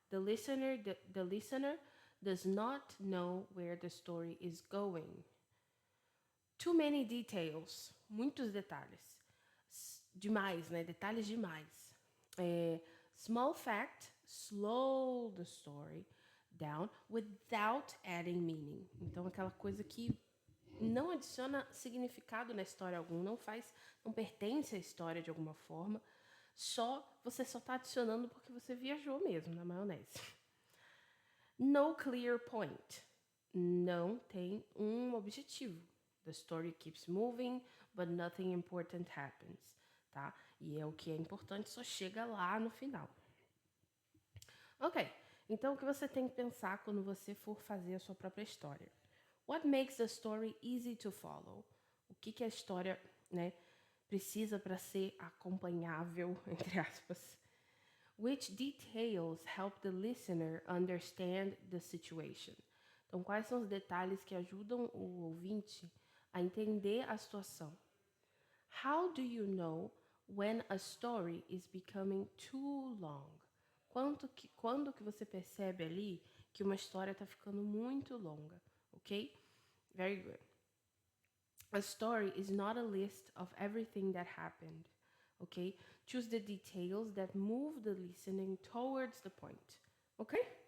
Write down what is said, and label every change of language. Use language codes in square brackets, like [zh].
[en] The listener does not know where the story is going. Too many details. [pt] Muitos detalhes. Demais, né? Detalhes demais. [en] Small fact, slow the story down without adding meaning. [pt] Então, aquela coisa que não adiciona significado na história algum, não pertence à história de alguma forma, você só está adicionando porque você viajou mesmo na maionese. [en] No clear point. [pt] Não tem um objetivo. [en] The story keeps moving, but nothing important happens, tá? [pt] E o que é importante só chega lá no final. Ok, então o que você tem que pensar quando você for fazer a sua própria história? [en] What makes the story easy to follow? [pt] O que a história, né, precisa para ser acompanhável, entre aspas? [en] Which details help the listener understand the situation? [pt] Então, quais são os detalhes que ajudam o ouvinte a entender a situação? [en] How do you know when a story is becoming too long? [pt] Quando que você percebe ali que uma história está ficando muito longa, ok? [en] Very good. A story is not a list of everything that happened, okay? Choose the details that move the listening towards the point, okay?